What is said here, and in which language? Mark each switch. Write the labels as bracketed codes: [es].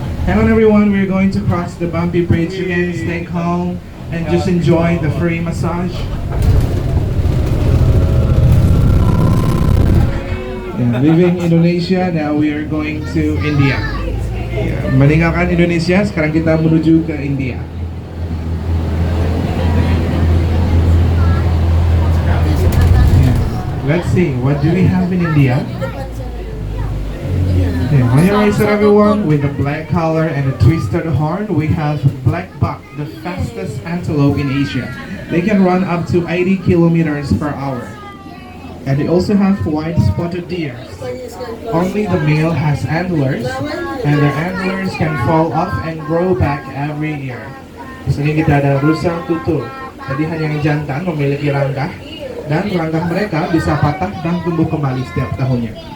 [en] Hang on everyone, we're going to cross the bumpy bridge again. Stay calm and just enjoy the free massage. Yeah, leaving Indonesia, now we are going to India. [id] Yeah, meninggalkan Indonesia, sekarang kita menuju ke India. Yeah. [en] Let's see, what do we have in India? Yeah, on your right side everyone, with a black collar and a twisted horn, we have black buck, the fastest antelope in Asia. They can run up to 80 kilometers per hour. And they also have white spotted deer. Only the male has antlers, and their antlers can fall off and grow back every year. [id] Di sini kita ada rusang tutul. Jadi hanya yang jantan memiliki ranggah, dan ranggah mereka bisa patah dan tumbuh kembali setiap tahunnya.